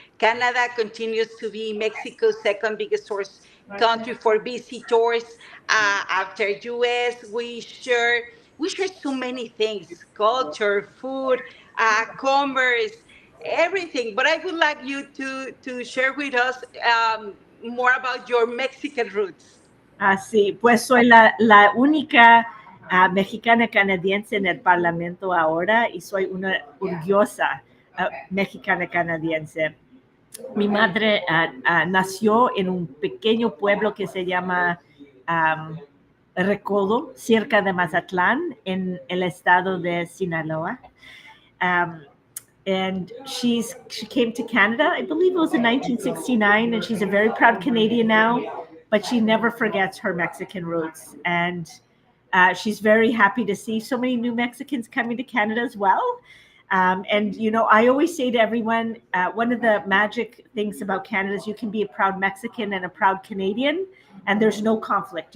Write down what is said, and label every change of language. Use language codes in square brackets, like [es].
[en] Canada continues to be Mexico's second biggest source country for visitors. After US, we share so many things: culture, food, commerce, everything. But I would like you to share with us more about your Mexican roots. [es] Sí, pues soy la única mexicana canadiense en el Parlamento ahora y soy una orgullosa mexicana canadiense. Mi madre nació en un pequeño pueblo que se llama Recodo, cerca de Mazatlán, en el estado de Sinaloa. [en] And she came to Canada, I believe it was in 1969, and she's a very proud Canadian now, but she never forgets her Mexican roots. And she's very happy to see so many new Mexicans coming to Canada as well. And, I always say to everyone, one of the magic things about Canada is you can be a proud Mexican and a proud Canadian, and there's no conflict.